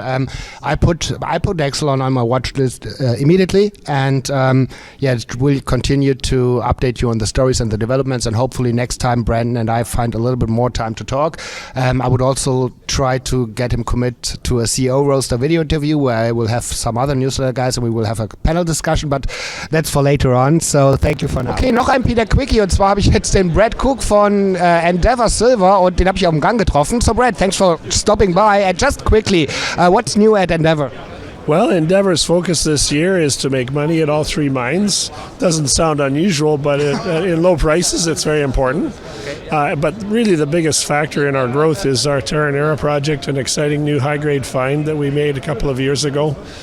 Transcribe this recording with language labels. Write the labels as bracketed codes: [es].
[en] I put Excellon on my watch list immediately, and it will continue to update you on the stories and the developments, and hopefully next time Brandon and I find a little bit more time to talk. I would also try to get him commit to a CEO roaster video interview where I will have some other newsletter guys and we will have a panel discussion, but that's for later on. So thank you for now. [de] Okay, noch ein PDAC-Quickie, und zwar habe ich jetzt den Brad Cooke von Endeavour Silver, und den habe ich auf dem Gang getroffen. [en] So Brad, thanks for stopping by. And just quickly, what's new at Endeavour? Well, Endeavour's focus this year is to make money at all three mines. Doesn't sound unusual, but in low prices, it's very important. But really the biggest factor in our growth is our Terra project, an exciting new high-grade find that we made a couple of years ago.